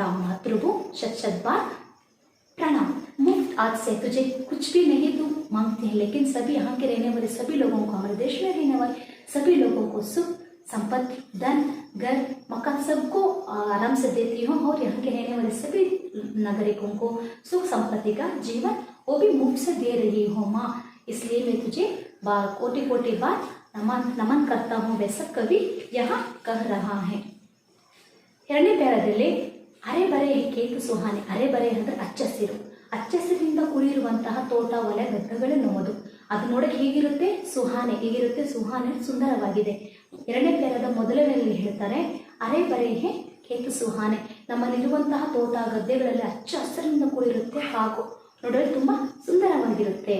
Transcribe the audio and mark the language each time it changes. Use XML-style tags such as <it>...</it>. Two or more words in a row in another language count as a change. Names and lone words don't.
<hi>मातृभूमि शत शत बार प्रणाम। मुफ्त आज से तुझे कुछ भी नहीं तू मांगते हैं, लेकिन सभी यहाँ के रहने वाले सभी लोगों को, हमारे देश में रहने वाले सभी लोगों को सुख संपत्ति, धन, घर, मकान सबको आराम से देती हूँ और यहाँ के रहने वाले सभी नागरिकों को सुख संपत्ति का जीवन वो भी मुफ्त से दे रही हूँ माँ, इसलिए मैं तुझे कोटि कोटि बार नमन करता हूँ, वैसा कवि यहाँ कह रहा है।</hi> <kn>ಎರಡನೇ ಪ್ಯಾರಾದಲ್ಲಿ</kn> <hi>हरे भरे खेत सुहाने, हरे भरे</hi> <kn>ಅಂದರೆ ಹಚ್ಚ ಹಸಿರಿಂದ ಕೂಡಿರುವಂತಹ ತೋಟ, ಹೊಲ, ಗದ್ದೆಗಳು ನಮ್ಮದು. ಅದು ನೋಡಕ್ಕೆ ಹೀಗಿರುತ್ತೆ ಸುಹಾನೆ, ಹೀಗಿರುತ್ತೆ ಸುಹಾನೆ, ಸುಂದರವಾಗಿದೆ. ಎರಡನೇ ಪ್ಯಾರದ ಮೊದಲನೆಯಲ್ಲಿ ಹೇಳ್ತಾರೆ</kn> <hi>हरे भरे खेत सुहाने,</hi> <kn>ನಮ್ಮಲ್ಲಿರುವಂತಹ ತೋಟ ಗದ್ದೆಗಳಲ್ಲಿ ಹಚ್ಚ ಹಸಿರಿಂದ ಕೂಡಿರುತ್ತೆ ಹಾಗೂ ನೋಡಲು ತುಂಬ ಸುಂದರವಾಗಿರುತ್ತೆ.</kn>